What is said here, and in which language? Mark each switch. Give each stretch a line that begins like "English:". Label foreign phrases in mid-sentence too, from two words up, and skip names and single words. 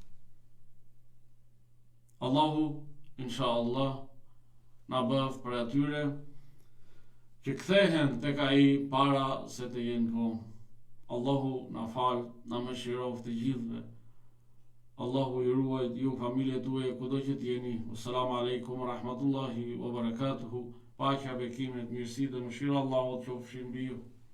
Albanian: Allahu, inshallah, na bëf për atyre që kthehen tek ai para se të jenë vonë. Allahu na fal, na mëshiroft të gjithëve. Allahu ju ruajt ju, familjet tuaja, kudo që t'jeni.
Arabic: السلام عليكم ورحمة الله وبركاته.
Albanian: Paqja, bekimet, mirësi dhe mëshira Allahut qofshin mbi ju.